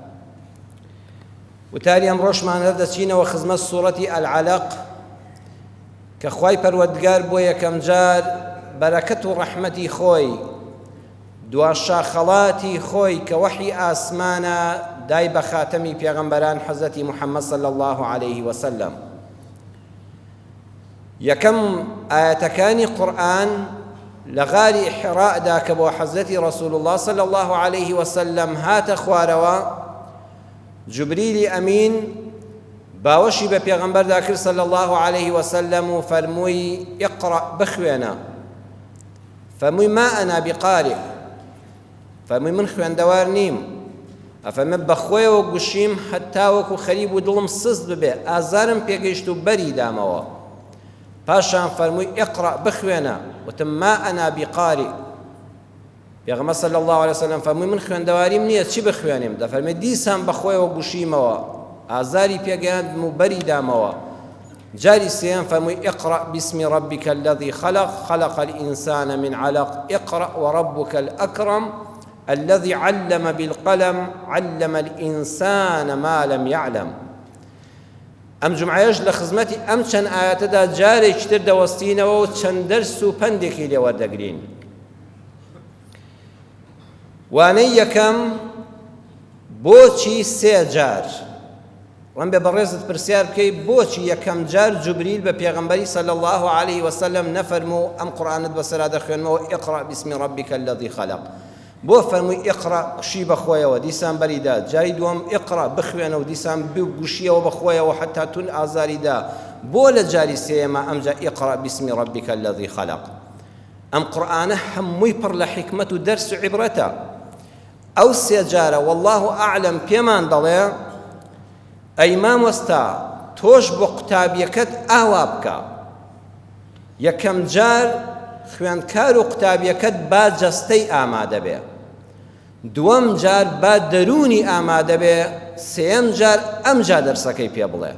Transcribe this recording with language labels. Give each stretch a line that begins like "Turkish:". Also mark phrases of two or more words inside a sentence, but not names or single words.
Central Kurdish: وتاری ئەمڕۆشمان دەچینەوە خزمەت سوورەتی ئەلعەلەق کە خوای پەروەردگار بۆ یەکەم جار بەرەکەت و ڕەحمەتی خۆی دوا شاخەڵاتی خۆی کە وەحی ئاسمانە دای بە خاتەمی پێغەمبەران حەزەتی محەممەد
Arabic: صلی الله عليه وسلم.
Central Kurdish: یەکەم ئاەتەکانی قورئان لە غاری حیڕائدا کە بۆ حەزەتی
Arabic: ڕەسوول الله صلی الله عليه وسلم
Central Kurdish: هاتە خوارەوە، جوبریلی ئەمین باوەشی بە پێغەمبەردا کرد
Arabic: صلی الله عليه وسلم
Central Kurdish: و فەرمووی ئیقڕە بخوێنە. فەرمووی
Arabic: ما ئەنا بقارئ،
Central Kurdish: فەرمووی من خوێندەوار نیم. ئەفەرمێ بەخۆیەوە گوشیم هەتا وەکو خەریب و دڵم سست ببێ، ئازارم پێگەیشت و بەری دامەوە. پاشان فەرمووی ئیقڕە بخوێنە، وتم
Arabic: ما ئەنا بقارئ.
Central Kurdish: پێغەمبەر
Arabic: صلی الله عليه وسلم
Central Kurdish: فەرمووی من خوێندەواریم نییە، چی بخوێنیم؟ دەفەرمێ دیسان بەخۆیەوە گوشیمەوە، ئازاری پێگەیاندم و بەری دامەوە. جاری سێیەم فەرمووی
Arabic: ئیقڕە بسم ربك الذي خلق الإنسان من علق اقرأ وربك الأكرم الذي علم بالقلم علم الإنسان ما لم يعلم.
Central Kurdish: ئەم جومعەیەش لە خزمەتی ئەم چەند ئاەتەدا جارێکی تر دەوەستینەوە و چەند دەرس و پندێکی لێ وەردەگرین. وانەی یەکەم، بۆچی سێ جار؟ ڕەن بێ بەڕێزت پرسیار بکەی بۆچی یەکەم جار جوبریل بە پێغەمبەری
Arabic: صلی الله عليه وسلم
Central Kurdish: نەفەرموو ئەم قورئانت بەسەرا دەخوێنمەوە
Arabic: ئیقڕە بسم ربك الذي خلق؟
Central Kurdish: بۆ فەرمووی ئیقڕە کوشی بەخۆیەوە، دیسان بەریدا. جاری دووەم ئیقڕە بخوێنە و دیسان گوشیەوە بەخۆیەوە حتا تون ئازاریدا. بۆ لە جاری سێیەمە ئەمجا
Arabic: ئیقڕە بسم ربك الذي خلق؟
Central Kurdish: ئەم قورئانە هەمووی پڕ لە حیکمەت و دەرس و عیبرەتە. ئەو سێ جارە
Arabic: والله ئەعلەم
Central Kurdish: پێمان دەڵێ ئەی مامۆستا تۆش بۆ قوتابیەکەت ئاوا بکە. یەکەم جار خوێندکار و قوتابیەکەت با جەستەی ئامادە بێ، دووەم جار با دەرونی ئامادە بێ، سێیەم جار ئەمجا دەرسەکەی پێ بڵێ.